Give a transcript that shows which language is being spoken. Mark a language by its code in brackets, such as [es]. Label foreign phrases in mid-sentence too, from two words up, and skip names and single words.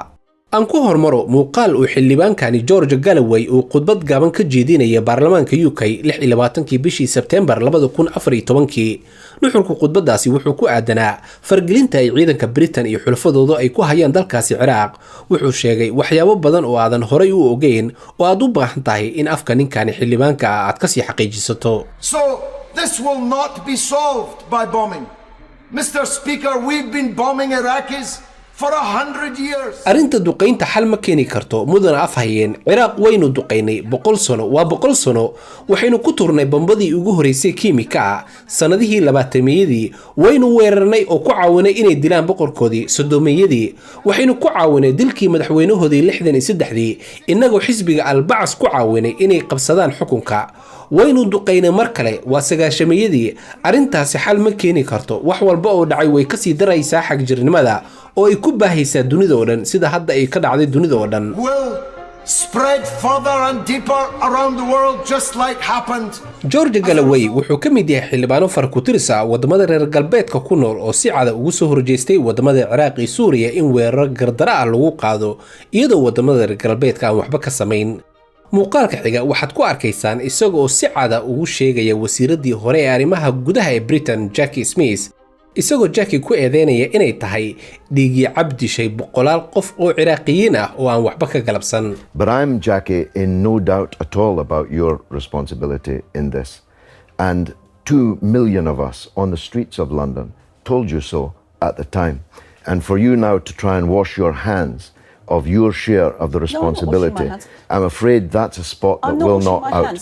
[so] aan ku hormaro muuqaal uu xildhibaankani George Galloway uu khudbad gaaban ka jeedinayay baarlamaanka UK 26 bishii September 2014. nuxurka khudbadaasi wuxuu ku aadanaa fargelinta ay ciidanka Britain iyo xulafadooda ay ku hayaan dalkaasi Iraq. wuxuu sheegay waxyaabo badan oo aadan horay u ogeyn oo aad u baahan tahay in afka ninkani xildhibaanka aad ka sii xaqiijisato. [en] So this will not be solved by bombing. Mr. Speaker, we've been bombing Iraqis for 100 years. [so] arinta duqeynta xal ma keeni karto mudana afhayeen. Iraq waynu duqeynay 100 sano waa 100 sano waxaynu ku turnay bombadii ugu horeysay kiimika sanadihii 20-meeyadii waynu weerarnay oo ku caawinay inay dilaan boqorkoodii sodomeeyadii waxaynu ku caawinay dilkii madaxweynahoodii 63 inagoo xisbiga Al-Ba'as ku caawinay inay qabsadaan xukunka waynu duqeynay mar kale waa 90-meeyadii. arintaasi xal ma keeni karto wax walba oo dhacay way ka sii daraysaa xaq jirnimada oo ay ku baahaysaa dunida oo dhan sida hadda ay ka dhacday dunida oo dhan. [en] Spread further and deeper around the world just like happened. [so] George Galloway wuxuu ka mid yahay xildhibaano far ku tirsa wadamada reer galbeedka ku nool oo si cad ugu soo horjeestay wadamada Iraq iyo Suuriya in weerar gardara ah lagu qaado iyadoo wadamada reer galbeedka aan waxba ka sameyn. muuqaalka xiga waxaad ku arkaysaan isagoo si cad ugu sheegaya wasiiradii hore ee arrimaha gudaha ee Britain Jackie Smith isagoo Jackie ku eedeynaya inay tahay dhiigi cabdi shay boqolaal qof oo Iraaqiyiin ah oo aan waxba ka galabsan. [en] But I'm Jackie in no doubt at all about your responsibility in this. And 2 million of us on the streets of London told you so at the time. And for you now to try and wash your hands of your share of the responsibility, I'm afraid that's a spot that will not out.